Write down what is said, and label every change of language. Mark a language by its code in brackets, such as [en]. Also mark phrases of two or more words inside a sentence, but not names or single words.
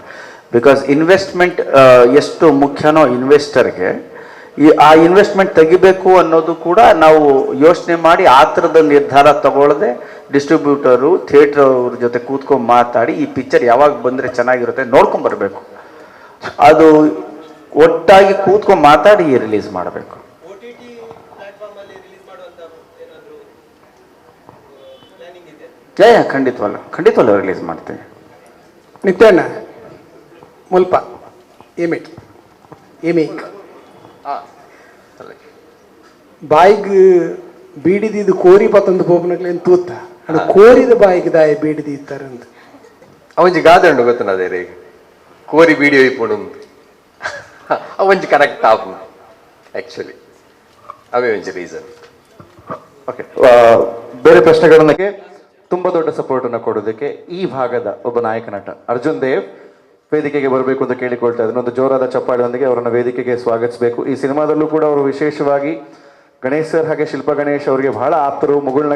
[kn] ಬಿಕಾಸ್ ಇನ್ವೆಸ್ಟ್ಮೆಂಟ್ ಎಷ್ಟು ಮುಖ್ಯನೋ ಇನ್ವೆಸ್ಟರ್ಗೆ, ಆ ಇನ್ವೆಸ್ಟ್ಮೆಂಟ್ ತೆಗಿಬೇಕು ಅನ್ನೋದು ಕೂಡ ನಾವು ಯೋಚನೆ ಮಾಡಿ ಆ ಥರದ ನಿರ್ಧಾರ ತಗೊಳ್ಳದೆ ಡಿಸ್ಟ್ರಿಬ್ಯೂಟರು, ಥಿಯೇಟ್ರ್ ಅವ್ರ ಜೊತೆ ಕೂತ್ಕೊಂಡು ಮಾತಾಡಿ ಈ ಪಿಕ್ಚರ್ ಯಾವಾಗ ಬಂದರೆ ಚೆನ್ನಾಗಿರುತ್ತೆ ನೋಡ್ಕೊಂಬರ್ಬೇಕು. ಅದು ಒಟ್ಟಾಗಿ ಕೂತ್ಕೊಂಡು ಮಾತಾಡಿ ರಿಲೀಸ್ ಮಾಡಬೇಕು. ಖಂಡಿತವಲ್ಲ ರಿಲೀಸ್ ಮಾಡ್ತೀವಿ. [tcy] ನಿತ್ಯಣ್ಣ ಮುಲ್ಪ ಏಮೇಕ್ ಬಾಯಿಗೆ ಬೀಡಿದಿದ್ದು ಕೋರಿ ಪತ್ತೊಂದು ಪೋಪನಕ್ಲೇನು ತೂತ ಅದು ಕೋರಿದ ಬಾಯಿಗೆ ದಾಯ ಬೀಡಿದಿ ಇತ್ತಾರಂತ ಅವಂಜಿ ಗಾದಂಡು ಗೊತ್ತನದೇ ರೀ, ಕೋರಿ ಬೀಡಿ ಒಯ್ಪುಂಡು ಅವಂಜಿ ಕರೆಕ್ಟ್ ಆಪು ಆ್ಯಕ್ಚುಲಿ ಅವೇ ಒಂಜಿ ರೀಸನ್. [kn] ಓಕೆ, ಬೇರೆ ಪ್ರಶ್ನೆಗಳನ್ನಕ್ಕೆ ತುಂಬಾ ದೊಡ್ಡ ಸಪೋರ್ಟ್ ಅನ್ನು ಕೊಡೋದಕ್ಕೆ ಈ ಭಾಗದ ಒಬ್ಬ ನಾಯಕ ನಟ ಅರ್ಜುನ್ ದೇವ್ ವೇದಿಕೆಗೆ ಬರಬೇಕು ಅಂತ ಕೇಳಿಕೊಳ್ತಾ ಇದ್ದೀನಿ. ಒಂದು ಜೋರಾದ ಚಪ್ಪಾಳೆಯೊಂದಿಗೆ ಅವರನ್ನು ವೇದಿಕೆಗೆ ಸ್ವಾಗತಿಸಬೇಕು. ಈ ಸಿನಿಮಾದಲ್ಲೂ ಕೂಡ ಅವರು ವಿಶೇಷವಾಗಿ ಗಣೇಶ್ ಸರ್ ಹಾಗೆ ಶಿಲ್ಪಾ ಗಣೇಶ್ ಅವರಿಗೆ ಬಹಳ ಆಪ್ತರು.